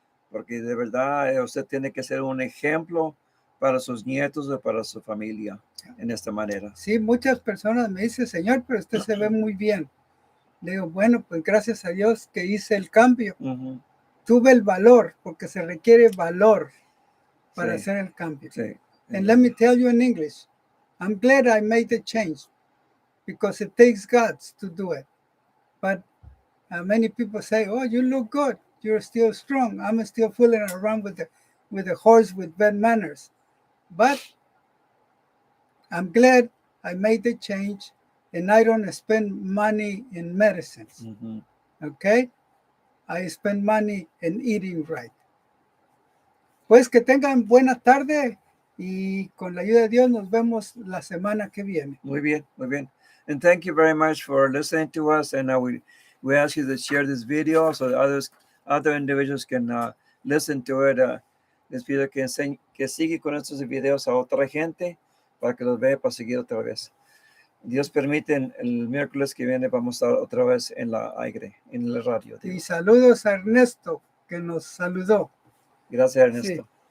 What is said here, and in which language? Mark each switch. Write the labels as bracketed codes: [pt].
[es] Porque de verdad usted tiene que ser un ejemplo para sus nietos y para su familia en esta manera. Sí, muchas personas me dicen, Señor, pero usted se ve muy bien. Le digo, bueno, pues gracias a Dios que hice el cambio. Ujú. Tuve el valor, porque se requiere valor para Sí. hacer el cambio. Sí. [en] And let me tell you in English, I'm glad I made the change because it takes guts to do it. But many people say, oh, you look good. You're still strong. I'm still fooling around with the horse with bad manners. But I'm glad I made the change and I don't spend money in medicines. Ujú. Okay? I spend money in eating right. [es] Pues que tengan buena tarde y con la ayuda de Dios nos vemos la semana que viene. Muy bien, muy bien. [en] And thank you very much for listening to us. And we ask you to share this video so that other individuals can listen to it. [es] Les pido que siga con estos videos a otra gente para que los vea para seguir otra vez. Dios permite, el miércoles que viene vamos a estar otra vez en la aire, en la radio. Y saludos a Ernesto, que nos saludó. Gracias, Ernesto.